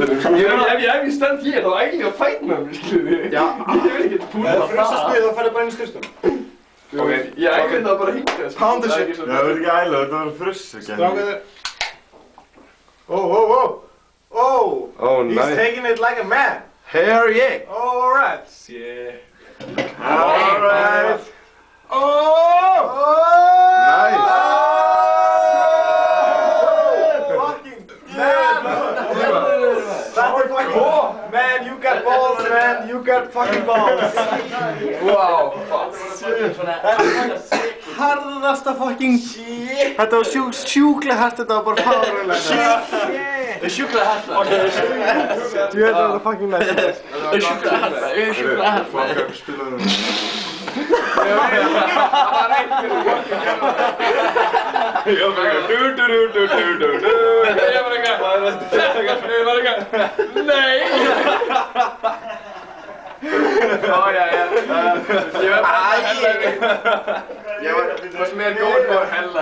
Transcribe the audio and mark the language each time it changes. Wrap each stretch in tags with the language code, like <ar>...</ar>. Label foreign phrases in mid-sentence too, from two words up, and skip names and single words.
<is>Ef ég stend hér þá ægir ég að fætna mig, skilur. Já. Ég vil ekki púla það. Frussaspil þá færðu bara inn í styrstum. Ok, ég ægir það bara hingað.</is> <en>Pound the shit.</en> <is>Já, það verður ekki æla, þetta verður fruss. Strákaður.</is> <en>Oh, he's taking it like a man. Hell yeah. Alright. Shit. Alright. Nice. Fucking man, you got balls, man. You got fucking balls. Wow. Harðasta fucking shit.</en> <is>Þetta var sjúklega hart, þetta var bara fáránlega. Það er sjúklega hart. Þú veit það var fucking næst. Það er sjúklega hart.</is> <en>Fuck up,</en> <is>spilaðu það. Það var einhverju Ég var bara eitthvað Nei Ég var meira góð á hella</is>